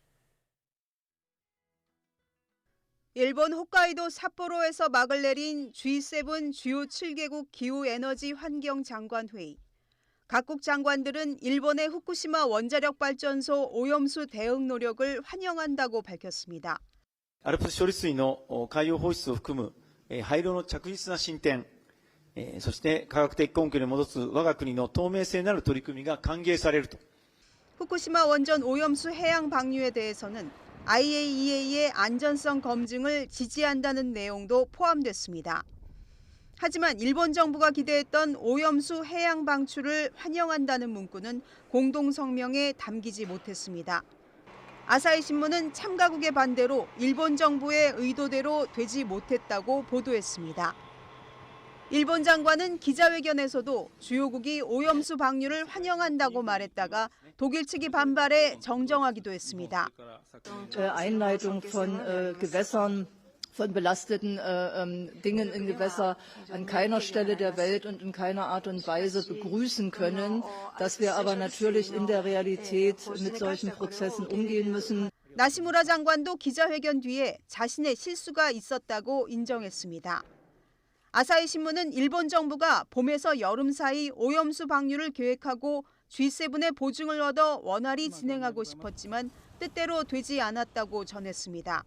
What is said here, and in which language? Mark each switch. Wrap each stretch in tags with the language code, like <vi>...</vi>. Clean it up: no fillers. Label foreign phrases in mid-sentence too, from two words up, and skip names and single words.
<ko>일본 홋카이도 삿포로에서 막을 내린 G7 주요 7개국 기후에너지 환경장관회의. 각국 장관들은 일본의 후쿠시마 원자력 발전소 오염수 대응 노력을 환영한다고 밝혔습니다.</ko> <ja>알프스 処理水の海洋放出を含む廃炉の着実な進展、そして科学的根拠に基づく我が国の透明性なる取り組みが歓迎されると。</ja> <ko>후쿠시마 원전 오염수 해양 방류에 대해서는 IAEA의 안전성 검증을 지지한다는 내용도 포함됐습니다. 하지만 일본 정부가 기대했던 오염수 해양 방출을 환영한다는 문구는 공동성명에 담기지 못했습니다. 아사히 신문은 참가국의 반대로 일본 정부의 의도대로 되지 못했다고 보도했습니다. 일본 장관은 기자회견에서도 주요국이 오염수 방류를 환영한다고 말했다가 독일 측이 반발해 정정하기도 했습니다.</ko> <de>Einleitung von Gewässern, von belasteten Dingen in Gewässer an keiner Stelle der Welt und in keiner Art und Weise begrüßen können, dass wir aber natürlich in der Realität mit solchen Prozessen umgehen müssen.</de> <ko>나시무라 장관도 기자회견 뒤에 자신의 실수가 있었다고 인정했습니다. 아사히 신문은 일본 정부가 봄에서 여름 사이 오염수 방류를 계획하고 G7의 보증을 얻어 원활히 진행하고 싶었지만 뜻대로 되지 않았다고 전했습니다.</ko>